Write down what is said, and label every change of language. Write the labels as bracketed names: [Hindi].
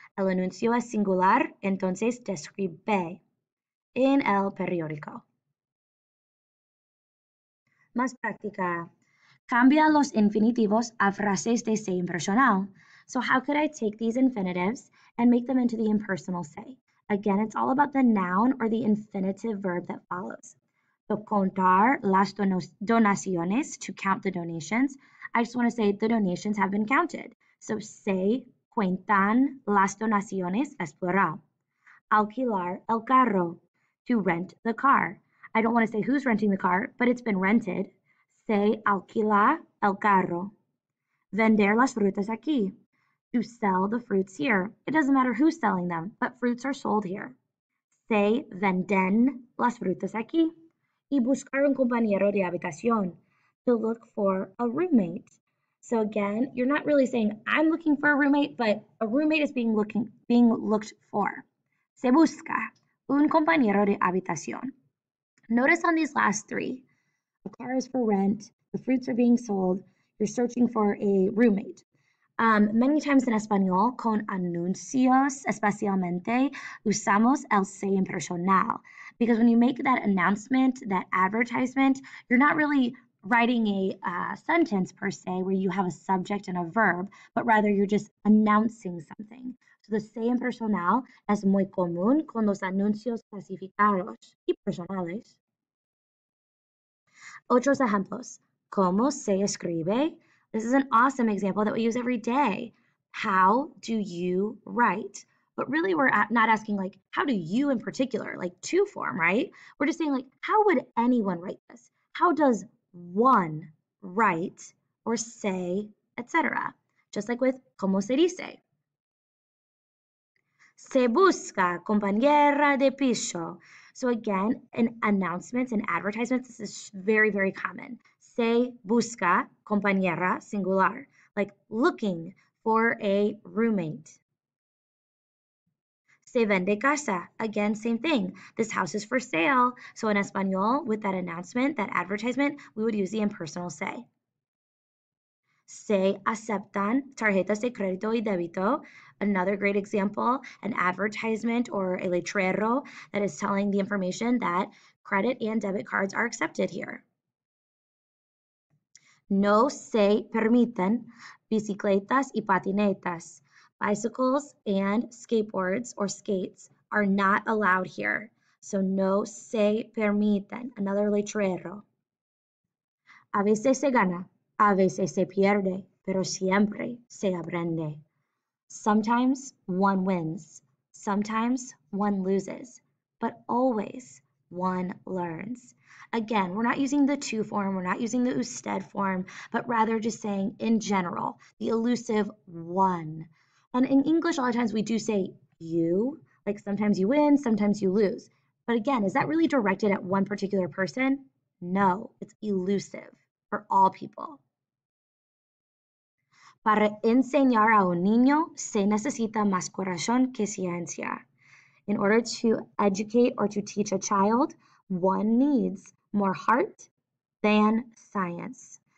[Spanish] El anuncio es singular, entonces describe en el periódico. Más práctica. Cambia los infinitivos a frases de se impersonal. [English] So how could I take these infinitives and make them into the impersonal se? Again, it's all about the noun or the infinitive verb that follows. So [Spanish] contar las donaciones, [English] to count the donations. I just want to say the donations have been counted. [Spanish] So se cuentan las donaciones es plural. Alquilar el carro, [English] to rent the car. I don't want to say who's renting the car, but it's been rented. [Spanish] Se alquila el carro. Vender las frutas aquí, [English] to sell the fruits here. It doesn't matter who's selling them, but fruits are sold here. [Spanish] Se venden las frutas aquí. Y buscar un compañero de habitación, [English] to look for a roommate. So again, you're not really saying I'm looking for a roommate, but a roommate is being looked for. [Spanish] Se busca un compañero de habitación. [English] Notice on these last three, a car is for rent, the fruits are being sold, you're searching for a roommate. Many times in [Spanish] español, con anuncios, especialmente, usamos el se impersonal. [English] Because when you make that announcement, that advertisement, you're not really writing a sentence per se where you have a subject and a verb, but rather you're just announcing something. So the [Spanish] se impersonal es muy común con los anuncios clasificados y personales. Otros ejemplos. ¿Cómo se escribe? [English] This is an awesome example that we use every day. How do you write? But really, we're not asking, like, how do you in particular, like to form, right? We're just saying, like, how would anyone write this? How does one write or say, etc.? Just like with [Spanish] ¿cómo se dice? Se busca compañera de piso. [English] So again, in announcements and advertisements, this is very, very common. [Spanish] Se busca compañera [English] singular, like looking for a roommate. [Spanish] Se vende casa. [English] Again, same thing. This house is for sale. So in Espanol, with that announcement, that advertisement, we would use the impersonal se. [Spanish] Se aceptan tarjetas de crédito y débito. [English] Another great example, an advertisement or a letrero that is telling the information that credit and debit cards are accepted here. [Spanish] No se permiten bicicletas y patinetas. [English] Bicycles and skateboards or skates are not allowed here. So [Spanish] no se permiten, [English] another letrero. [Spanish] A veces se gana, a veces se pierde, pero siempre se aprende. [English] Sometimes one wins, sometimes one loses, but always one learns. Again, we're not using the to form, we're not using the usted form, but rather just saying in general, the elusive one. And in English, a lot of times we do say you, like sometimes you win, sometimes you lose. But again, is that really directed at one particular person? No, it's elusive for all people. [Spanish] Para enseñar a un niño se necesita más corazón que ciencia. [English] In order to educate or to teach a child, one needs more heart than science.